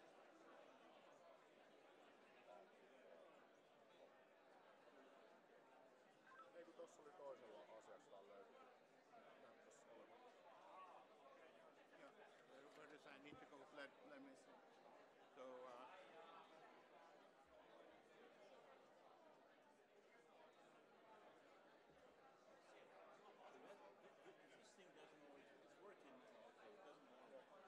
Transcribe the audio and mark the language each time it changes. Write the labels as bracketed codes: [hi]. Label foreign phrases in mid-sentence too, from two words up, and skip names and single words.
[fi] Ei kun tossa oli toisella asiakkaalta löytyy. Näyttäis olevan. [en] Yeah, where does I need to go? Let me see. So, This thing doesn't always, it's working, okay, it doesn't work.